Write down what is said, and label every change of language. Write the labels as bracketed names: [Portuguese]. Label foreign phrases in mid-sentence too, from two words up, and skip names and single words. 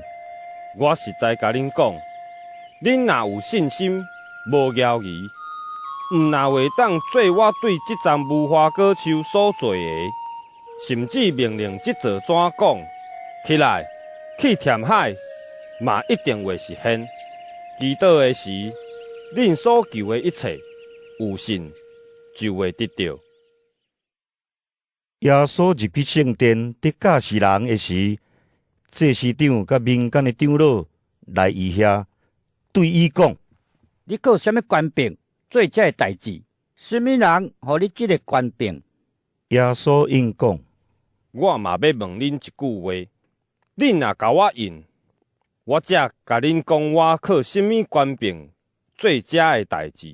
[Min Nan Chinese] 我实在甲恁讲，恁若有信心，无犹豫，毋若会当做我对这丛无花果树所做的，甚至命令这座怎讲，起来，去填海，嘛一定会实现。祈祷的时，恁所求的一切，有信就会得到。耶稣入去圣殿得教示人的时，祭司长甲民间的长老来伊遐，对伊讲： 你有啥物权柄做这个代志？什么人互你这个权柄？耶稣应讲： 我嘛要问恁一句话，恁若甲我应，我则甲恁讲我靠什么权柄做这个代志。